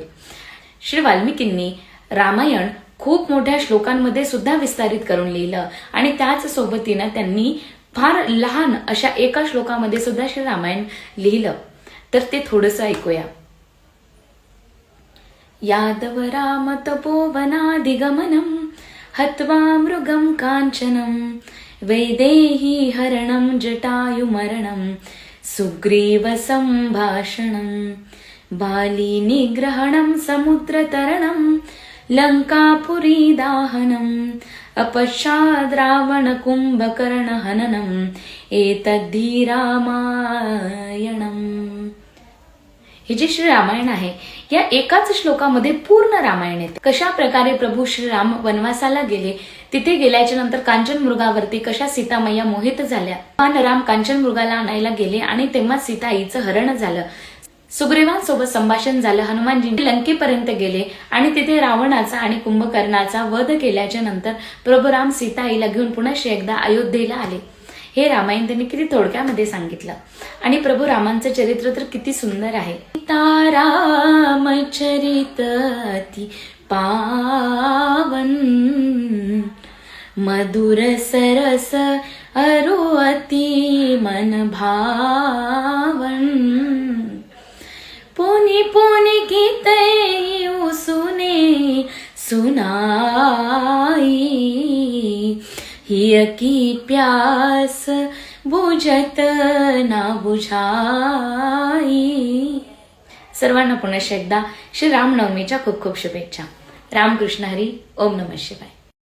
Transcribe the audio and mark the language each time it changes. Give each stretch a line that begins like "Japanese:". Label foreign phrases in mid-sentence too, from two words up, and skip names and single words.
Marathi: श्री वाल्मिकींनी रामायण खूप मोठ्या श्लोकांमध्ये सुद्धा विस्तारित करून लिहिलं आणि त्याच सोबतीनं त्यांनी फार लहान अशा एका श्लोकामध्ये सुद्धा श्री रामायण लिहिलं. तर ते थोडंसं ऐकूया.
Sanskrit: यादव राम तपोवनादिगमनम् हत्वा मृगं काञ्चनं वैदेही हरणं जटायुमरणं सुग्रीव संभाषणं बाली निग्रहणं समुद्रतरणं लंकापुरी दाहनम् अपश्चाद् रावण कुंभकर्ण हननम् एतद्धि रामायणम्.
Marathi: हे जे श्री रामायण आहे या एकाच श्लोकामध्ये पूर्ण रामायण येते. कशा प्रकारे प्रभू श्रीराम वनवासाला गेले, तिथे गेल्याच्या नंतर कांचन मृगावरती कशा सीतामय्या मोहित झाल्या, भगवान राम कांचन मृगाला आणायला गेले आणि तेव्हा सीताईचं हरण झालं, सुग्रीवांसोबत संभाषण झालं, हनुमानजी लंकेपर्यंत गेले आणि तिथे रावणाचा आणि कुंभकर्णाचा वध केल्याच्या नंतर प्रभू राम सीताईला घेऊन पुन्हा एकदा अयोध्येला आले. हे रामायण त्यांनी किती थोडक्यामध्ये सांगितलं आणि प्रभू रामांचं चरित्र तर किती सुंदर आहे.
Hindi: रामचरित अति पावन मधुर सरस अरु अति मन भावन पुनि पुनि गीते सुने सुनाई हिय की प्यास बुझत ना बुझाई.
Marathi: सर्वांना पुन्हा एकदा श्री रामनवमीच्या खूप खूप शुभेच्छा. रामकृष्ण हरी.
Sanskrit: ओम नमः शिवाय.